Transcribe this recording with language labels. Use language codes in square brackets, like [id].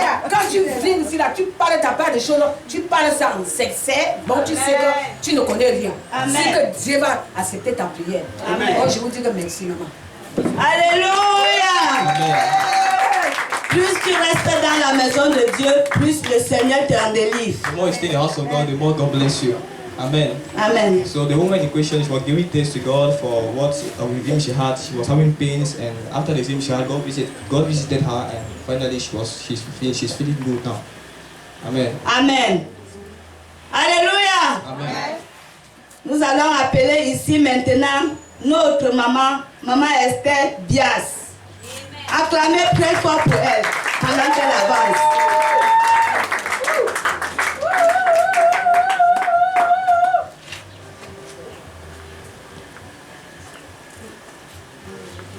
[fr] Quand tu viens ici, là, tu parles ta part des choses, tu parles ça en secret. Bon, tu sais que tu ne connais rien. C'est que Dieu va accepter ta prière. Amen. Oh, je vous dis que merci, maman. Alléluia. Amen. Plus tu restes dans la maison de Dieu, plus le Seigneur te en délivre. [en] The more you stay in the house of God, the more God bless you. Amen. Amen. So the woman in question, she was giving thanks to God for what redeem she had. She was having pains, and after the redeem she had, God visited her, and finally she's feeling good now. Amen. Amen. Alléluia. Amen. [fr] Nous allons appeler ici maintenant notre maman, maman Esther Bias. Acclamez très fort pour elle pendant qu'elle avance.